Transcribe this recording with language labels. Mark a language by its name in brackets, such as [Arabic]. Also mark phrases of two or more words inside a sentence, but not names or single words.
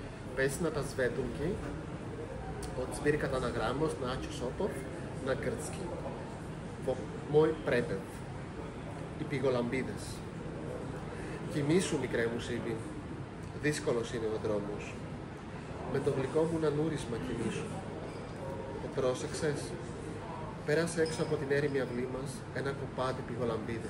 [Bulgarian] Песната Светунки от збирката на Грамост на Ачо Сопов на гръцки. [Macedonian] Во мой препев [Greek] οι πηγολαμπίδες. Κοιμήσου, μικρέ μου Σύμπη, δύσκολος είναι ο δρόμος. Με το γλυκό μου νανούρισμα κοιμήσου. Το πρόσεξες? Πέρασε έξω από την έρημη αυλή μας ένα κοπάδι πηγολαμπίδες.